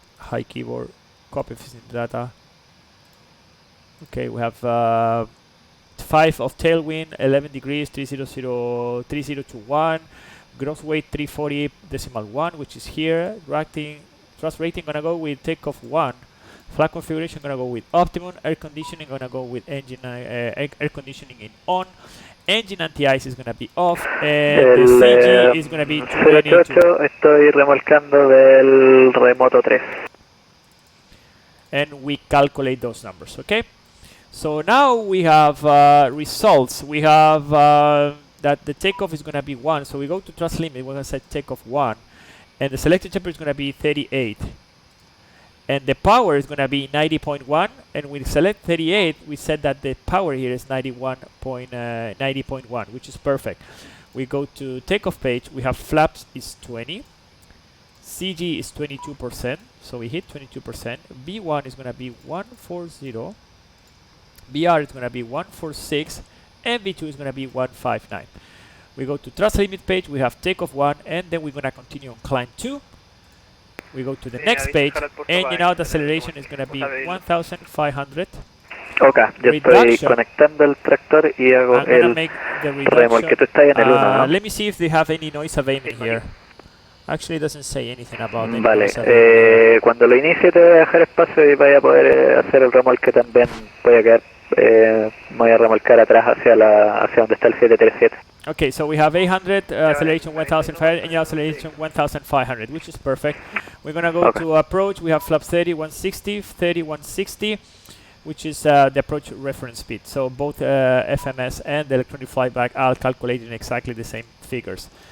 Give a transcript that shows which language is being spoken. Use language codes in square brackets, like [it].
[en] High keyboard, copy efficient data. Okay, we have 5 of tailwind, 11 degrees, 3021, gross weight 340.1, which is here. Thrust rating gonna go with takeoff 1. Flight configuration gonna go with optimum. Air conditioning gonna go with engine air conditioning in on. Engine anti-ice is gonna be off, and the CG is gonna be 22. [es] Estoy remolcando del remoto 3. [en] And we calculate those numbers. Okay, so now we have results. We have that the takeoff is gonna be 1, so we go to thrust limit. We're gonna set takeoff 1, and the selected temperature is gonna be 38, and the power is gonna be 90.1. And we select 38. We said that the power here is 90.1, which is perfect. We go to takeoff page. We have flaps is 20. CG is 22%, so we hit 22%. B1 is going to be 140. BR is going to be 146. And B2 is going to be 159. We go to thrust limit page. We have takeoff 1, and then we're going to continue on climb 2. We go to the next page, engine out acceleration is going to be 1,500. [es] Okay, yo estoy conectando el tractor y hago el remolque. Tú estás en el 1, ¿no? [en] Let me see if they have any noise abatement here. Actually, it doesn't say anything about it. [es] Vale, cuando lo inicie te voy a dejar espacio y vaya a poder hacer el remolque también. Voy a quedar, voy a remolcar atrás hacia donde está el 737. [en] Okay, so we have 800, acceleration 1,500, and acceleration 1,500, which is perfect. We're gonna go to approach. We have flap 30, 160, 30, 160, which is the approach reference speed. So both FMS and the electronic flyback are calculating exactly the same figures.